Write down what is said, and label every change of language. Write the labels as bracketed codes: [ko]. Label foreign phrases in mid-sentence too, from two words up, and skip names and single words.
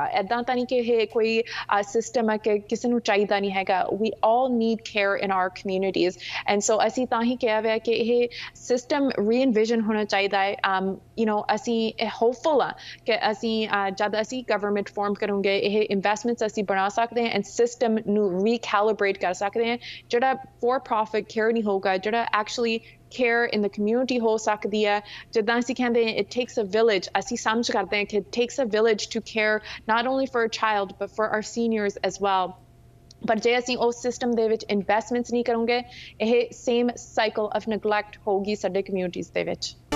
[pa] ਇੱਦਾਂ ਤਾਂ ਨਹੀਂ ਕਿ ਇਹ ਕੋਈ ਸਿਸਟਮ ਹੈ ਕਿ ਕਿਸੇ ਨੂੰ ਚਾਹੀਦਾ ਨਹੀਂ ਹੈਗਾ [en] we all need care in our communities and so [pa] ਅਸੀਂ ਤਾਂ ਹੀ ਕਿਹਾ ਹੋਇਆ ਕਿ ਇਹ [en] system reinvision [pa] ਹੋਣਾ ਚਾਹੀਦਾ ਹੈ ਅਸੀਂ ਹੋਪਫੁਲ ਆ ਕਿ ਅਸੀਂ ਜਦ ਅਸੀਂ [en] government form [pa] ਕਰੂੰਗੇ ਇਹ ਇਨਵੈਸਟਮੈਂਟਸ ਅਸੀਂ ਬਣਾ ਸਕਦੇ ਹਾਂ [en] and system [pa] ਨੂੰ ਰੀਕੈਲੀਬ੍ਰੇਟ ਕਰ ਸਕਦੇ ਹਾਂ ਜਿਹੜਾ [en] for profit care [pa] ਨਹੀਂ ਹੋਊਗਾ ਜਿਹੜਾ [en] actually care in the community [pa] ਹੋ ਸਕਦੀ ਹੈ ਜਿੱਦਾਂ ਅਸੀਂ ਕਹਿੰਦੇ [en] it takes a village [pa] ਅਸੀਂ ਸਮਝ ਕਰਦੇ ਹਾਂ ਕਿ [en] it takes a village to care not only for a child but for our seniors as well [pa] ਪਰ ਜੇ ਅਸੀਂ ਉਸ ਸਿਸਟਮ ਦੇ ਵਿੱਚ ਇਨਵੈਸਟਮੈਂਟਸ ਨਹੀਂ ਕਰੋਗੇ ਇਹ [en] same cycle of neglect [pa] ਹੋਊਗੀ ਸਾਡੇ ਕਮਿਊਨਿਟੀਜ਼ ਦੇ ਵਿੱਚ